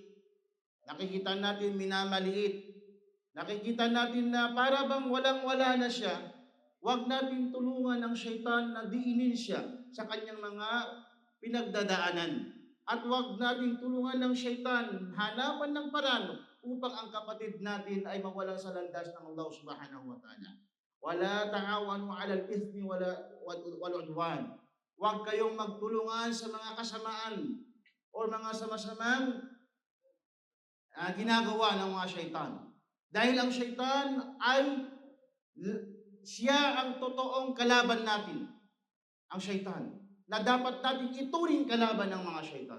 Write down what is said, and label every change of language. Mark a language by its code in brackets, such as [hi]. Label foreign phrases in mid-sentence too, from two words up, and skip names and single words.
[tl] Nakikita natin minamaliit. Nakikita natin na para bang walang-wala na siya. Huwag natin tulungan ng syaitan na diinin siya sa kanyang mga pinagdadaanan. At huwag natin tulungan ng syaitan hanapan ng paraan upang ang kapatid natin ay mawalan sa landas ng Allah [ar] سبحانه وتعالى. ولا تعاونوا على الإثم والعدوان. [tl] Huwag kayong magtulungan sa mga kasamaan o mga sama-samang ginagawa ng mga syaitan. Dahil ang syaitan ay siya ang totoong kalaban natin. Ang syaitan na dapat natin ituring kalaban ng mga syaitan.